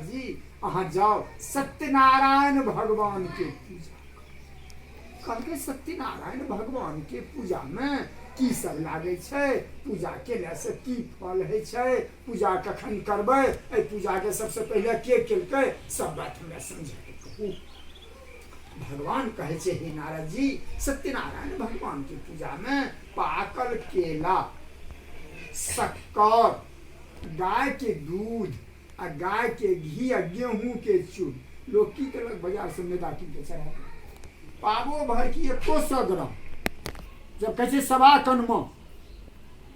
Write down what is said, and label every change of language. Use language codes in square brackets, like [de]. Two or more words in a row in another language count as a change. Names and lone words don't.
[mai] जी अहाँ जाओ सत्यनारायण भगवान के पूजा कहलकै सत्यनारायण भगवान के पूजा में की सब लागे छै पूजा केला से की फल है छै पूजा कखन करबै एहि पूजा के सबसे पहले के केलकै सब बात हमरा समझाके कहू भगवान कहे छे हे नारद जी सत्यनारायण भगवान की पूजा में पाकल केला शक्कर गाय के दूध आ गाय के घी आ गेहूं के चूर लोग की केलक बाजार से मैदा कीन के चढ़ा पाबो भर की 100 ग्राम जब कहे सवा कन में